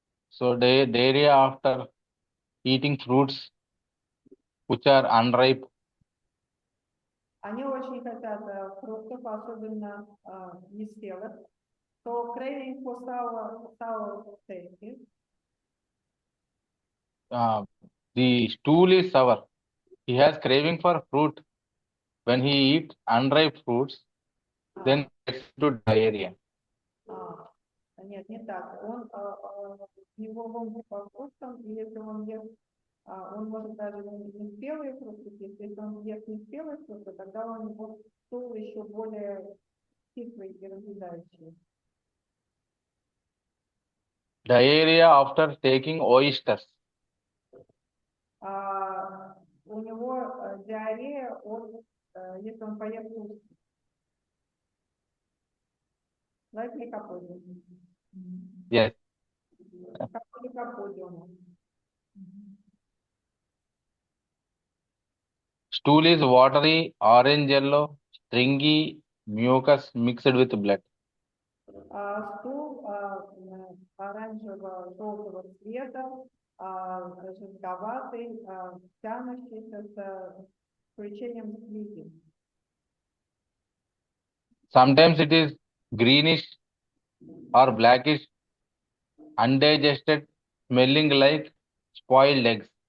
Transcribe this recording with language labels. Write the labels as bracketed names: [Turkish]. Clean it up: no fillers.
[English] So diarrhea after eating fruits which are unripe. [Russian] Они очень хотят фруктов, особенно неспелых. [English] So craving for sour tasty. The stool is sour. He has craving for fruit. When he eats unripe fruits, then gets into diarrhea. [Russian] Нет, не так. Он его ломит по вкусам, и если он ест, он может даже не спелые фрукты есть. Если он ест не спелые фрукты, тогда у него стул еще более кислый и разъедающий. [English] Diarrhea after taking oysters. [Russian] У него диарея, если он поест устриц. [English] Like ликоподиум. Yes. [Russian] Как ликоподиум. [English] Stool is watery, orange yellow, stringy, mucus mixed with blood. [Russian] Стул оранжево-желтого цвета, жидковатый, тянущийся с включением слизи. [English] Sometimes it is greenish or blackish, undigested, smelling like spoiled eggs.